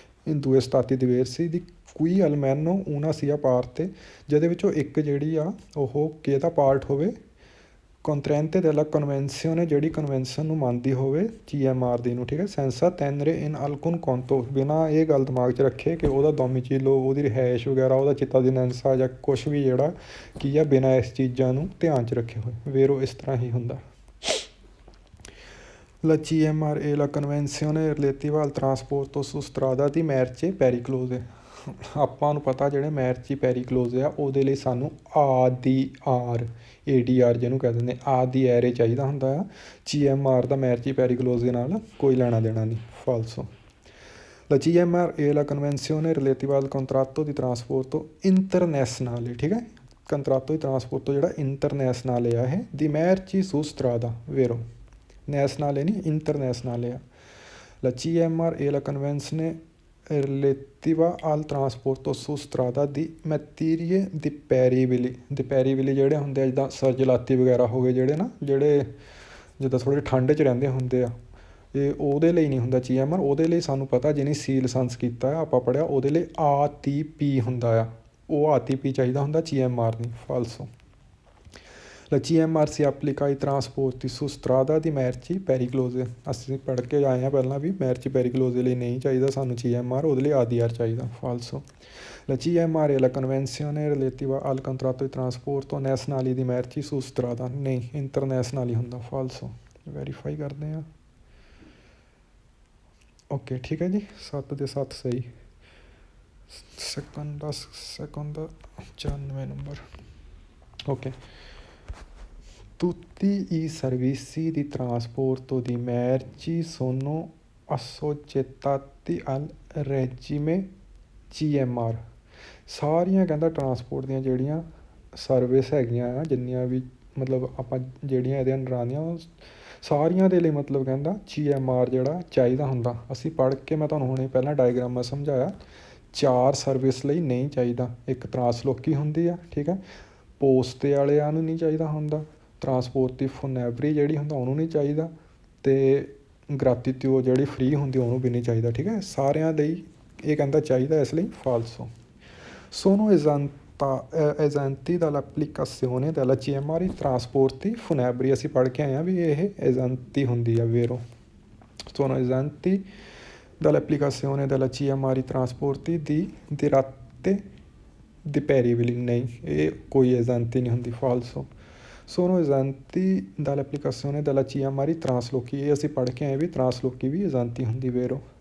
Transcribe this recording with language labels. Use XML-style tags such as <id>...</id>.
<it>in due stati diversi di cui almeno una sia parte,</it> <pa>ਜਿਹਦੇ ਵਿੱਚੋਂ ਇੱਕ ਜਿਹੜੀ ਆ ਉਹ ਕਿਹਦਾ ਪਾਰਟ ਹੋਵੇ,</pa> <it>contraente della convenzione,</it> <pa>ਜਿਹੜੀ ਕਨਵੈਨਸ਼ਨ ਨੂੰ ਮੰਨਦੀ ਹੋਵੇ CMR ਦੀ ਨੂੰ, ਠੀਕ ਹੈ।</pa> <it>senza tenere in alcun conto,</it> <pa>ਬਿਨਾਂ ਇਹ ਗੱਲ ਦਿਮਾਗ 'ਚ ਰੱਖੇ ਕਿ ਉਹਦਾ ਡੋਮੀਚੀਲੋ, ਉਹਦੀ ਰਿਹਾਇਸ਼ ਵਗੈਰਾ, ਉਹਦਾ cittadinanza ਜਾਂ ਕੁਛ ਵੀ ਜਿਹੜਾ ਕੀ ਆ, ਬਿਨਾਂ ਇਸ ਚੀਜ਼ਾਂ ਨੂੰ ਧਿਆਨ 'ਚ ਰੱਖੇ ਹੋਏ। ਵੇਰੋ ਇਸ ਤਰ੍ਹਾਂ ਹੀ ਹੁੰਦਾ।</pa> <it>La CMR e la convenzione relativa al trasporto su strada di merci periclose।</it> <pa>ਆਪਾਂ ਨੂੰ ਪਤਾ ਜਿਹੜੇ merci periclose ਆ ਉਹਦੇ ਲਈ ਸਾਨੂੰ ADR ਜਿਹਨੂੰ ਕਹਿ ਦਿੰਦੇ ADR ਚਾਹੀਦਾ ਹੁੰਦਾ ਆ। CMR ਦਾ merci periclose ਦੇ ਨਾਲ ਕੋਈ ਲੈਣਾ ਦੇਣਾ ਨਹੀਂ, ਫਾਲਸੋ।</pa> <it>La CMR e la convenzione relativa al contratto di trasporto internazionale,</it> <pa>ਠੀਕ ਹੈ। ਕੰਟਰਾਤੋ ਦੀ ਟਰਾਂਸਪੋਰਟ ਜਿਹੜਾ ਇੰਟਰਨੈਸ਼ਨਲ ਆ ਇਹ, ਦੀ</pa> <it>merci su strada,</it> <pa>ਵੇਰੋ nazionale ਨਹੀਂ, internazionale ਆ।</pa> <it>La CMR e la convenzione relativa al trasporto su strada di materie dipendibili</it> <pa>ਜਿਹੜੇ ਹੁੰਦੇ ਆ, ਜਿੱਦਾਂ ਸਰਜਲਾਤੀ ਵਗੈਰਾ ਹੋ ਗਏ, ਜਿਹੜੇ ਜਿੱਦਾਂ ਥੋੜ੍ਹੇ ਠੰਡ 'ਚ ਰਹਿੰਦੇ ਹੁੰਦੇ ਆ, ਇਹ ਉਹਦੇ ਲਈ ਨਹੀਂ ਹੁੰਦਾ CMR। ਉਹਦੇ ਲਈ ਸਾਨੂੰ ਪਤਾ ਜਿਹਨੇ ਸੀ ਲਾਇਸੈਂਸ ਕੀਤਾ ਆ, ਆਪਾਂ ਪੜ੍ਹਿਆ, ਉਹਦੇ ਲਈ ATP ਹੁੰਦਾ ਆ, ਉਹ ATP ਚਾਹੀਦਾ ਹੁੰਦਾ, CMR ਨਹੀਂ, ਫਾਲਸੋ।</pa> <it>La CMR si applica ai trasporti su strada di merci periclose।</it> <pa>ਅਸੀਂ ਪੜ੍ਹ ਕੇ ਆਏ ਹਾਂ ਪਹਿਲਾਂ ਵੀ, merci periclose ਲਈ ਨਹੀਂ ਚਾਹੀਦਾ ਸਾਨੂੰ CMR, ਉਹਦੇ ਲਈ ADR ਚਾਹੀਦਾ, ਫਾਲਸੋ।</pa> <it>La CMR è la convenzione relativa al contratto di trasporto nazionale di merci su strada,</it> <pa>ਨਹੀਂ, ਇੰਟਰਨੈਸ਼ਨਲ ਹੀ ਹੁੰਦਾ,</pa> <it>ਫਾਲਸੋ।</it> <pa>ਵੈਰੀਫਾਈ ਕਰਦੇ ਹਾਂ। ਓਕੇ, ਠੀਕ ਹੈ ਜੀ, 7 ਦੇ 7 ਸਹੀ। seconda 94 number.</pa> <it>ਓਕੇ, tutti i servizi di trasporto di merci sono assoggettati al regime CMR।</it> <pa>ਸਾਰੀਆਂ ਕਹਿੰਦਾ ਟਰਾਂਸਪੋਰਟ ਦੀਆਂ ਜਿਹੜੀਆਂ ਸਰਵਿਸ ਹੈਗੀਆਂ ਆ, ਜਿੰਨੀਆਂ ਵੀ ਮਤਲਬ ਆਪਾਂ ਜਿਹੜੀਆਂ ਇਹਦੇ ਅੰਡਰ ਆਉਂਦੀਆਂ, ਉਹ ਸਾਰੀਆਂ ਦੇ ਲਈ ਮਤਲਬ ਕਹਿੰਦਾ CMR ਜਿਹੜਾ ਚਾਹੀਦਾ ਹੁੰਦਾ। ਅਸੀਂ ਪੜ੍ਹ ਕੇ ਮੈਂ ਤੁਹਾਨੂੰ ਹੁਣੇ ਪਹਿਲਾਂ ਡਾਇਗਰਾਮ ਮੈਂ ਸਮਝਾਇਆ, 4 ਸਰਵਿਸ ਲਈ ਨਹੀਂ ਚਾਹੀਦਾ। ਇੱਕ ਟਰਾਂਸਲੋਕੀ ਹੁੰਦੀ ਆ, ਠੀਕ ਹੈ, ਪੋਸਤੇ ਵਾਲਿਆਂ ਨੂੰ ਨਹੀਂ ਚਾਹੀਦਾ ਹੁੰਦਾ, ਟਰਾਂਸਪੋਰਟ ਦੀ ਫੋਨੈਬਰੀ ਜਿਹੜੀ ਹੁੰਦਾ ਉਹਨੂੰ ਨਹੀਂ ਚਾਹੀਦਾ, ਅਤੇ ਗ੍ਰਾਤੀਟਿਊਡ ਜਿਹੜੀ ਫ੍ਰੀ ਹੁੰਦੀ ਉਹਨੂੰ ਵੀ ਨਹੀਂ ਚਾਹੀਦਾ, ਠੀਕ ਹੈ। ਸਾਰਿਆਂ ਲਈ ਇਹ ਕਹਿੰਦਾ ਚਾਹੀਦਾ, ਇਸ ਲਈ ਫਾਲਸੋ।</pa> <it>sono esenti dall'applicazione della CMR i trasporti funebri।</it> <pa>ਅਸੀਂ ਪੜ੍ਹ ਕੇ ਆਏ ਹਾਂ ਵੀ ਇਹ esenti ਹੁੰਦੀ ਆ, ਵੇਰੋ।</pa> <it>sono esenti dall'applicazione della CMR trasporti di latte dipendibili</it> <pa>ਨਹੀਂ ਇਹ ਕੋਈ esenti ਨਹੀਂ ਹੁੰਦੀ</pa> <it>falso sono esenti dall'applicazione della CMR traslochi</it> <pa>ਇਹ ਅਸੀਂ ਪੜ੍ਹ ਕੇ ਆਏ ਵੀ traslochi ਵੀ esenti ਹੁੰਦੀ</pa> <it>vero</it>